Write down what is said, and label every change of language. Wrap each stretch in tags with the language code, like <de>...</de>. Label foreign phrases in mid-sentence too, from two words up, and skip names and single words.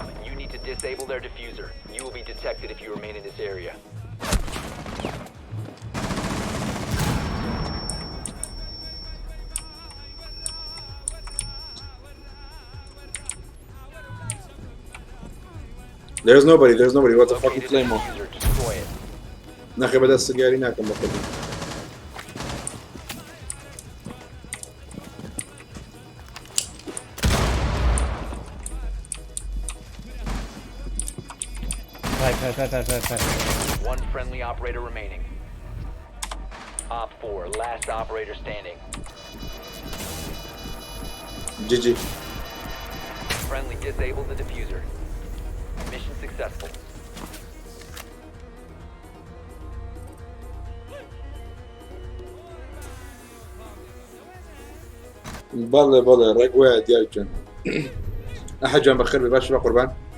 <en>You need to disable their diffuser. You will be detected if you remain in this area. There's nobody what the fuck Located is the Claymore diffuser. Destroy it.</en> <ckb>نەخێ بەدەست سگاری ناکەم بە خودم</ckb> <en>One friendly operator remaining. Op 4, last operator standing. GG Friendly disabled the diffuser. Mission successful.</en> <ckb>بەڵێ ڕێک وایە دیارکەن ئەحەجان بەخێر بێ باش بە قوربان</ckb>